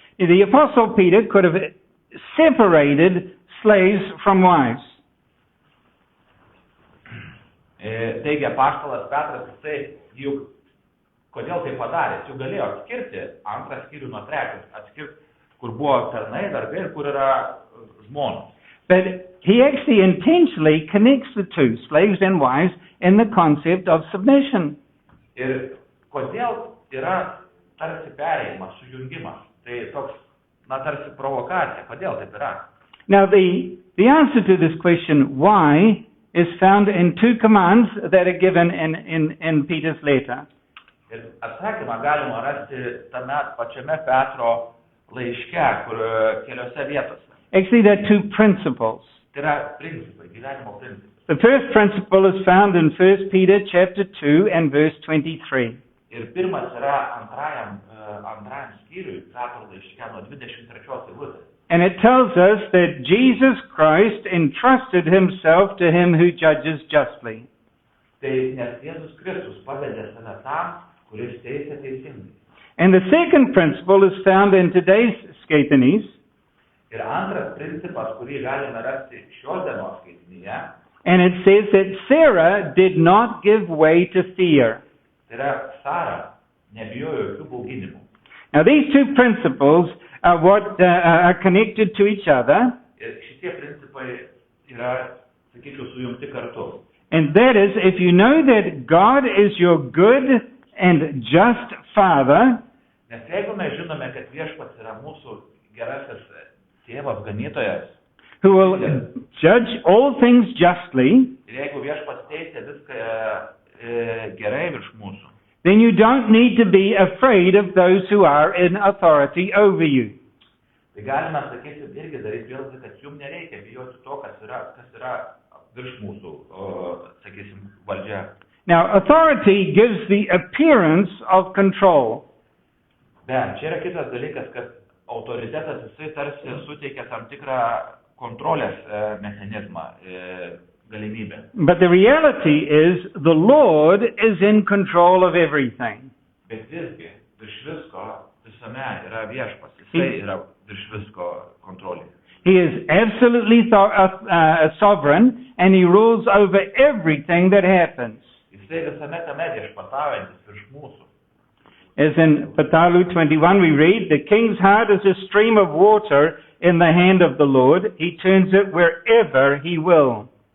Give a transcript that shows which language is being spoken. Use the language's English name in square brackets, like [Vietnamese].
[English] The Apostle Peter could have separated slaves from wives. [Lithuanian] Taigi, apaštalas Petras, jisai juk, kodėl tai padarė, juk galėjo atskirti antrą skyrių nuo trečios, atskirti, kur buvo tarnai, vergai ir kur yra žmonos. [English] But he actually intentionally connects the two, slaves and wives, in the concept of submission. [Lithuanian] Ir kodėl yra tarsi perėjimas, sujungimas? Tai toks, tarsi provokacija. Kodėl taip yra? [English] Now, the answer to this question, why, is found in two commands that are given in Peter's letter. [Lithuanian] Ir atsakymą galima rasti tame pačiame Petro laiške, kur keliose vietose. [English] Actually, there are two principles. [Lithuanian] Tai yra principai, gyvenimo principai. [English] The first principle is found in 1 Peter chapter 2 and verse 23. [Lithuanian] Ir pirmas yra antrajam skyriui, Petro laiške nuo 23 eilutės. [English] And it tells us that Jesus Christ entrusted himself to him who judges justly. [Lithuanian] Tai nes Jėzus Kristus pavedė save tam, kuris teisia teisingai. [English] And the second principle is found in today's skaitinys. [Lithuanian] Ir antras principas, kurį galime rasti šios dienos skaitinyje, [English] And it says that Sarah did not give way to fear. [Lithuanian] tai yra Sara nebijojo jokių bauginimų. [English] Now these two principles are what are connected to each other. [Lithuanian] Ir šitie principai yra, sakyčiau, sujungti kartu. [English] And that is, if you know that God is your good and just Father, [Lithuanian] Nes jeigu mes žinome, kad Viešpats yra mūsų gerasis tėvas, ganytojas, [English] who will judge all things justly, [Lithuanian] ir jeigu Viešpats teisia viską gerai virš mūsų, [English] then you don't need to be afraid of those who are in authority over you. [Lithuanian] tai galime, sakysim, irgi daryti prielaidą, kad jums nereikia bijoti to, kas yra virš mūsų, sakysim, valdžia. [English] Now, authority gives the appearance of control. [Lithuanian] Bet čia yra kitas dalykas, kad autoritetas jisai tarsi suteikia tam tikrą kontrolės mechanizmą, galimybę. [English] But the reality is the Lord is in control of everything. [Lithuanian] Bet visgi virš visko visame yra Viešpats, jisai yra virš visko kontrolė. [English] He is absolutely sovereign and he rules over everything that happens. [Lithuanian] Jisai visame tame viešpataujantis virš mūsų. [English] As in Patalu 21 we read, the king's heart is a stream of water in the hand of the Lord. He turns it wherever he will.